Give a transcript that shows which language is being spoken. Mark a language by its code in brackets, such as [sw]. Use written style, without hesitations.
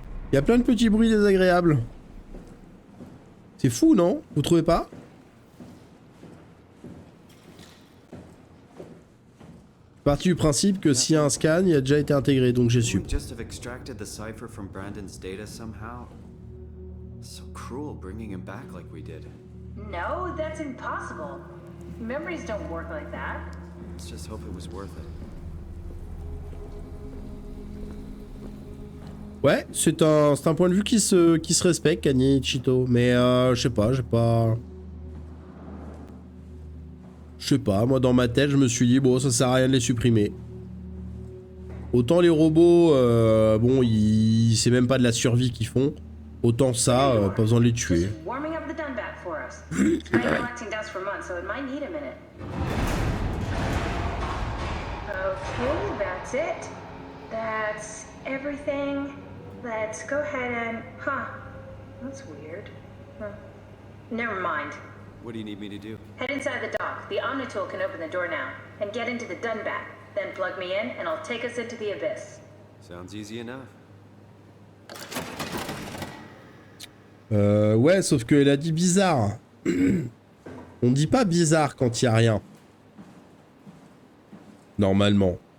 [fr] Il y a plein de petits bruits désagréables. C'est fou, non? Vous trouvez pas? Parti du principe que s'il y a un scan, il a déjà été intégré, donc j'ai su. [en] Couldn't we just have extracted the cipher from Brandon's data somehow? So cruel bringing him back like we did. No, that's impossible. Memories don't work like that. Let's just hope it was worth it. [fr] Ouais, c'est un point de vue qui se respecte, Kanye Chito. Mais je sais pas, Je sais pas, moi dans ma tête, je me suis dit, bon, ça sert à rien de les supprimer. Autant les robots, bon, c'est même pas de la survie qu'ils font. Autant ça, pas besoin de les tuer. [en] Just warming up the Dunbat for us. It's been collecting dust for months, so it might need a minute. Okay, that's it. That's everything. Let's go ahead and... Huh. That's weird. Huh. Never mind. What do you need me to do? Head inside the dock. The Omnitool can open the door now. And get into the Dunbat. Then plug me in, and I'll take us into the Abyss. Sounds easy enough. [fr] Ouais, sauf qu'elle a dit bizarre. On dit pas bizarre quand il y a rien. Normalement.